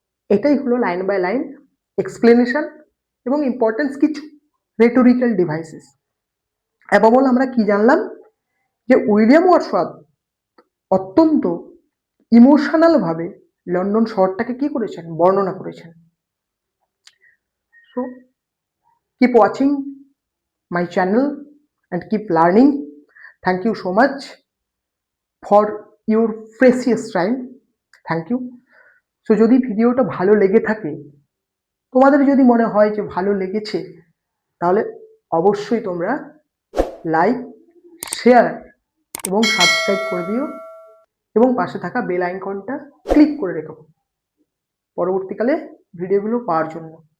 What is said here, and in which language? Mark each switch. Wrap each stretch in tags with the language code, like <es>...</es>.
<bn>এটাই হলো line by line explanation এবং ইম্পর্টেন্স কিছু রেটোরিক্যাল ডিভাইসেস।</bn> <en>above all</en> <bn>আমরা কি জানলাম? যে উইলিয়াম ওয়ার্ডসওয়ার্থ অত্যন্ত ইমোশনাল ভাবে লন্ডন শহরটাকে কি করেছেন? বর্ণনা করেছেন।</bn> <en>So keep watching my channel and keep learning. Thank you so much for your precious time. Thank you.</en> <bn>So যদি ভিডিওটা ভালো লেগে থাকে, তোমাদের যদি মনে হয় যে ভালো লেগেছে, তাহলে অবশ্যই তোমরা লাইক, শেয়ার এবং সাবস্ক্রাইব করে দিও এবং পাশে থাকা বেল আইকনটা ক্লিক করে রেখো পরবর্তীকালে ভিডিওগুলো পাওয়ার জন্য।</bn>